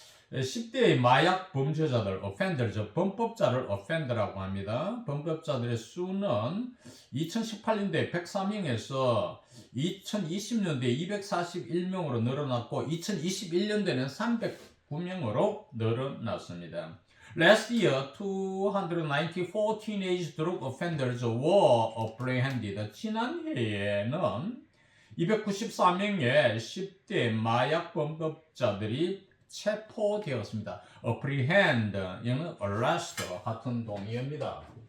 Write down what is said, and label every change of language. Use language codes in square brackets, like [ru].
[ko] 10대의 마약 범죄자들, offender, 즉 범법자를 offender라고 합니다. 범법자들의 수는 2018년도에 104명에서 2020년도에 241명으로 늘어났고 2021년도에는 309명으로 늘어났습니다. [en] Last year, 294 teenage drug offenders were apprehended. [ko] 지난해에는 294명의 10대 마약 범법자들이 체포되었습니다. apprehend, 얘는 arrest 같은 동의어입니다.